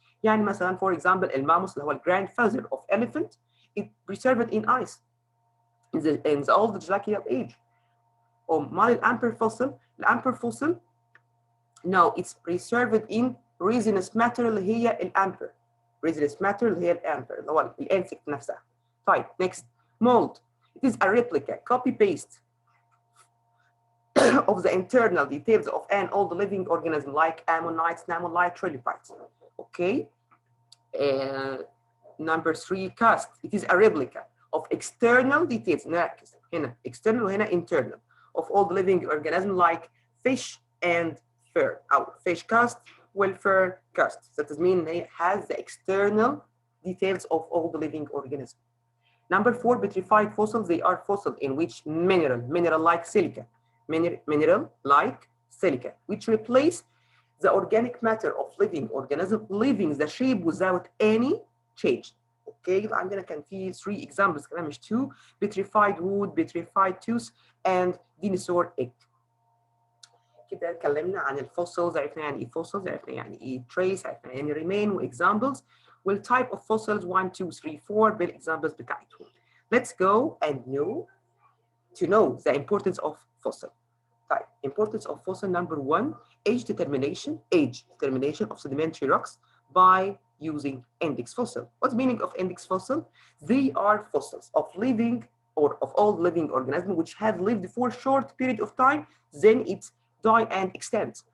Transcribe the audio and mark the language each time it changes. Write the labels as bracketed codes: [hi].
[ar] يعني مثلا [en] for example الماموث [ar] اللي هو [en] grandfather of elephant, it preserved in ice in the old glacial age. [ar] أمال [en] الامبر fossil no, it's preserved in resinous matter [ar] اللي هي الامبر. [en] resinous matter [ar] اللي هي الامبر اللي هو الانسكت نفسها. طيب [en] next mold. It is a replica, copy paste of the internal details of an old living organism like ammonites, namolite, trilobite. Okay. Number 3 cast. It is a replica of external details. [ar] نركز هنا [en] external [ar] وهنا [en] internal of old living organism like fish and fur. أو fish cast will cast. That is mean it has the external details of all the living organism. Number 4 petrified fossils. They are fossils in which mineral like silica, mineral like silica, which replace the organic matter of living organism, leaving the shape without any change. [ar] Okay, يبقى عندنا كان في 3 examples كمان مش 2. [en] petrified wood, petrified tooth and dinosaur egg. [ar] كده اتكلمنا عن الفوسلز، عرفنا يعني ايه fossils، عرفنا يعني ايه trace، عرفنا يعني remain واexamples والtype of fossils 1 2 3 4 بالاexamples بتاعتهم. [en] Let's go and know the importance of fossil. Type. Importance of fossil number 1, age determination of sedimentary rocks by using index fossil. What's the meaning of index fossil? They are fossils of living or of all living organisms which have lived for a short period of time, then it die and extend.